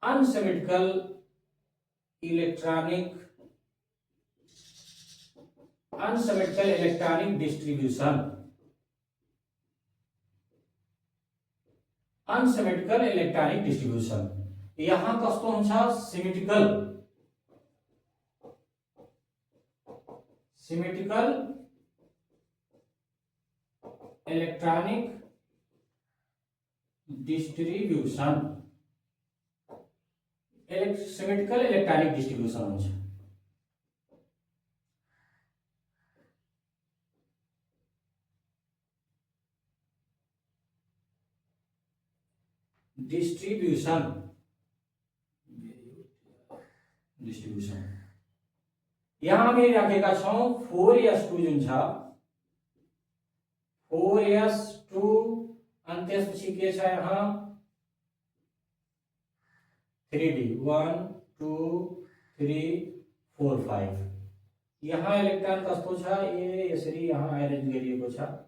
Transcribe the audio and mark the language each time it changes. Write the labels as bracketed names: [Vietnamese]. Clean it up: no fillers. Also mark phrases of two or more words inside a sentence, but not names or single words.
[English] Unsymmetrical unsymmetrical electronic distribution, unsymmetrical electronic distribution. [Nepali] यहाँ कस्तो हुन्छ [English] symmetrical, symmetrical electronic distribution, symmetrical electronic distribution [Nepali] हुन्छ। [English] distribution, distribution [Nepali] यहाँ हामीले राखेका छौं 4s2 जुन छ 4s2 अनि त्यसपछि के छ यहाँ 3d 1 2 3 4 5। यहाँ इलेक्ट्रोन कस्तो छ यसरी यहाँ अरेन्ज गरिएको छ।